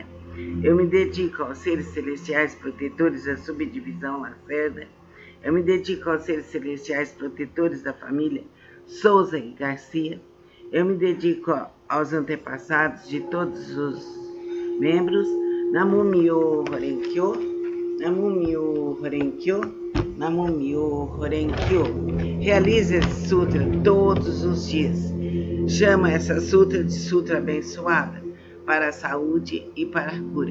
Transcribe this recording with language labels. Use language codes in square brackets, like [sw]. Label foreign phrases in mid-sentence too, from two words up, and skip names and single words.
[pt] Eu me dedico aos seres celestiais protetores da subdivisão Lacerda. Eu me dedico aos seres celestiais protetores da família Souza e Garcia. Eu me dedico aos antepassados de todos os membros. [ja] Namo Myo Horenkyo, Namo Myo Horenkyo, Namo Myo Horenkyo. [pt] Realize esse sutra todos os dias. Chama essa sutra de sutra abençoada para a saúde e para a cura.